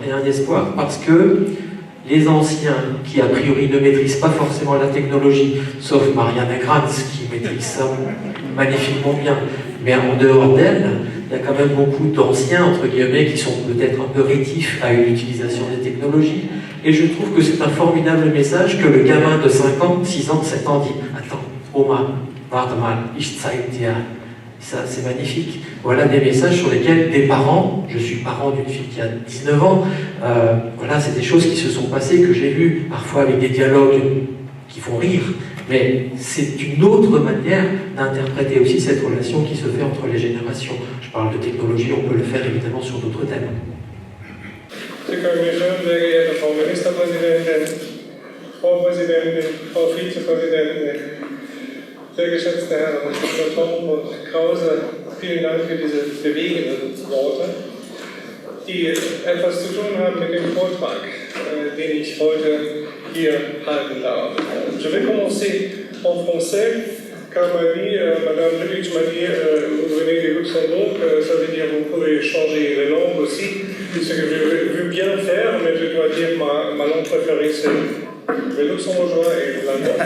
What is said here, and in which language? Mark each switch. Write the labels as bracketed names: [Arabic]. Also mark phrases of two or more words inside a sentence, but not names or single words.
[French] Et un espoir parce que les anciens, qui a priori ne maîtrisent pas forcément la technologie, sauf Marianne Grantz, qui maîtrise ça magnifiquement bien, mais en dehors d'elle, il y a quand même beaucoup d'anciens, entre guillemets, qui sont peut-être un peu rétifs à une utilisation des technologies. Et je trouve que c'est un formidable message que le gamin de 5 ans, 6 ans, 7 ans dit « Attends, [German] Oma, warte mal, ich zeig dir ». [French] Ça, c'est magnifique. Voilà des messages sur lesquels des parents, je suis parent d'une fille qui a 19 ans, voilà, c'est des choses qui se sont passées, que j'ai vues, parfois avec des dialogues qui font rire, mais c'est une autre manière d'interpréter aussi cette relation qui se fait entre les générations. Je parle de technologie, on peut le faire évidemment sur d'autres thèmes. [German] Sehr geehrte Frau Ministerpräsidentin, Frau Präsidentin, Frau Vizepräsidentin, sehr geschätzte Herren Breton und Krause, vielen Dank für diese bewegenden Worte, die etwas zu tun haben mit dem Vortrag, den ich heute hier halten darf. [French] Je vais commencer en français, car Madame Lubitsch m'a dit, vous venez du Luxembourg, ça veut dire que vous pouvez changer les langues aussi, ce que je veux bien faire, mais je dois dire ma langue préférée c'est le luxembourgeois et l'allemand.